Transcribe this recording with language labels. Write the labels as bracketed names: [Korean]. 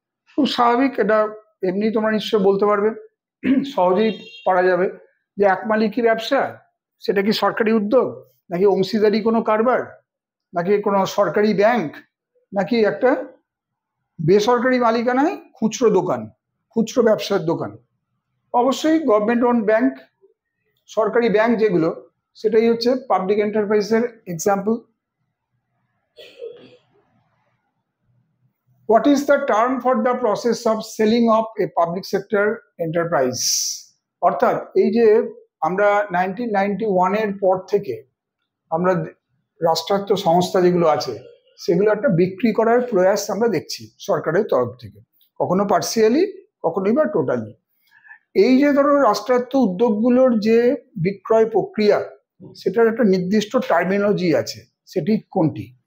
[Bangla] খুব স্বাভাবিক, এটা এমনি তোমরা নিশ্চয় বলতে পারবে, সহজেই পারা যাবে যে এক মালিকি ব্যবসা, সেটা কি সরকারি উদ্যোগ, নাকি অংশীদারি কোনো কারবার, নাকি কোনো সরকারি ব্যাংক, নাকি একটা বেসরকারি মালিকানায় খুচরো দোকান, খুচরো ব্যবসার দোকান? অবশ্যই গভর্নমেন্ট ওন ব্যাংক, সরকারি ব্যাংক যেগুলো, সেটাই হচ্ছে পাবলিক এন্টারপ্রাইজের example. [English] What is the term for the process of selling off a public sector enterprise? [Bangla] অর্থাৎ এই যে আমরা 1991-এর পর থেকে আমরা রাষ্ট্রায়ত্ত সংস্থা যেগুলো আছে সেগুলো একটা বিক্রি করার প্রয়াস আমরা দেখছি সরকারের তরফ থেকে, কখনো পার্সিয়ালি, কখনোই বা টোটালি। এই যে ধরো রাষ্ট্রায়ত্ত উদ্যোগগুলোর যে বিক্রয় প্রক্রিয়া, সেটার একটা নির্দিষ্ট টার্মিনোলজি আছে, সেটি কোনটি?